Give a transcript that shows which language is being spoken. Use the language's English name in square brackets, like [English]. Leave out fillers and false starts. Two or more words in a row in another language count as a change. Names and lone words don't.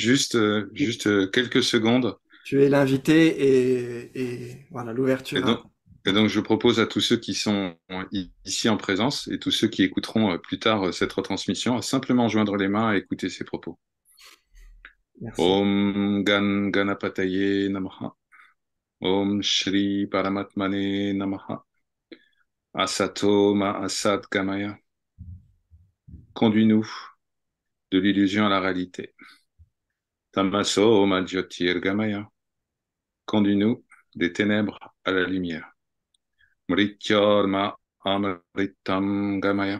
[French] Juste quelques secondes. Tu es l'invité et voilà Et l'ouverture donc, Et donc, je propose à tous ceux qui sont ici en présence et tous ceux qui écouteront plus tard cette retransmission à simplement joindre les mains et écouter ces propos. Merci. [Sanskrit] Om Ganapataye Namaha. Om Shri Paramatmane Namaha. Asato Ma Asat Gamaya. [French] Conduis-nous de l'illusion à la réalité. [Sanskrit] Tamaso Ma Jyotir Gamaya. [French] Conduis-nous des ténèbres à la lumière. [Sanskrit] Mrityorma Amritam Gamaya.